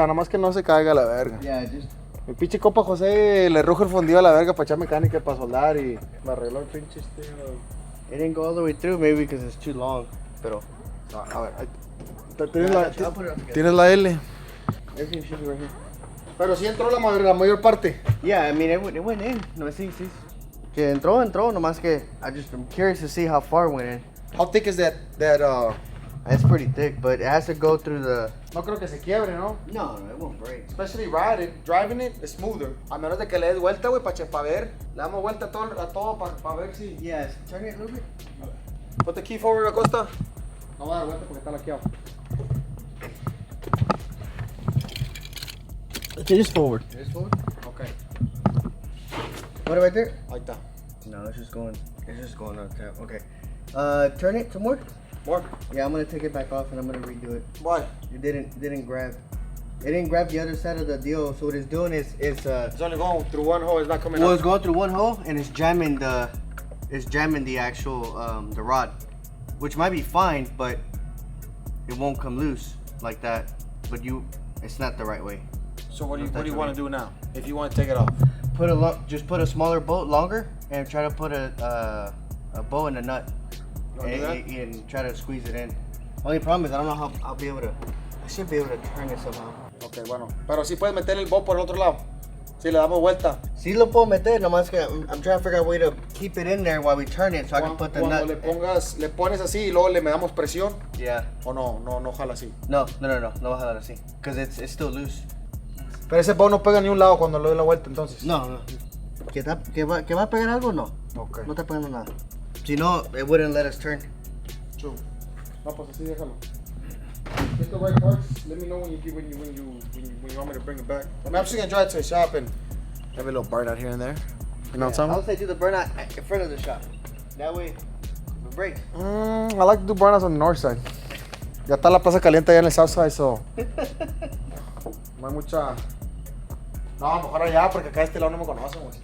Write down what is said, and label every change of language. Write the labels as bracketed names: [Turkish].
[Spanish] Nada más que no se caiga la verga. [English] Yeah, just. [Spanish] Mi pinche copa José le rujo el fundido a la verga para echar mecánica y para soldar y me arregló el pinche estilo. [English] It didn't go all the way through, maybe because it's too long, pero. [Spanish] No, a ver, [English] I'll put it up together. [Spanish] tienes la L. [English] Everything should be right here. [Spanish] Pero sí entró la mayor parte. [English] Yeah, I mean, it went in. [Spanish] No, sí. Que entró, nomás que [English] I'm curious to see how far it went in. How thick is that It's pretty thick, but it has to go through the. [Spanish] No creo que se quiebre, ¿no? [English] No, it won't break. Especially driving it is smoother. [Spanish] A menos de que le des vuelta, güey, para ver. Le damos vuelta a todo para ver si... [English] Yes, turn it a little bit. Put the key forward, Acosta. [Spanish] No va a dar vuelta porque está laqueado. [English] Just forward. This forward? Okay. What right there? [Spanish] Ahí está. [English] No, it's just going on tap. Okay. Turn it some more. More? Yeah, I'm gonna take it back off and I'm gonna redo it. Why? It didn't grab. It didn't grab the other side of the deal. So what it's doing is It's only going through one hole. It's not coming well, out. it's going through one hole and it's jamming the actual the rod, which might be fine, but it won't come loose like that. But it's not the right way. So what do you want to do now? If you want to take it off? Just put a smaller bolt longer and try to put a bow in the nut and try to squeeze it in. Only problem is I don't know how I'll be able to. I should be able to turn it somehow. [Spanish] Okay, bueno. Pero sí puedes meter el bow por el otro lado. Si le damos vuelta. Sí lo puedo meter, nomás que [English] I'm trying to figure out a way to keep it in there while we turn it so I can put the nut. [Spanish] Le pones así y luego le damos presión. [English] Yeah. [Spanish] O no jala así. No va a jalar así. [English] Because it's still loose. [Spanish] Pero ese bow no pega ni un lado cuando le doy la vuelta entonces. No. ¿Que va a pegar algo? No. [English] Okay. [Spanish] No está pegando nada. Si no, [English] it wouldn't let us turn. True. [Spanish] No, pues así déjalo. [English] Get the right parts. Let me know when you want me to bring it back. I'm actually gonna drive to the shop and have a little burnout here and there. You know what I'm I'll saying? say do the burnout in front of the shop. That way, it breaks. I like to do burnouts on the north side. [Spanish] Ya está la plaza caliente allá en el south side, so no hay mucha. No, mejor allá porque acá de este lado no me conocen, güey.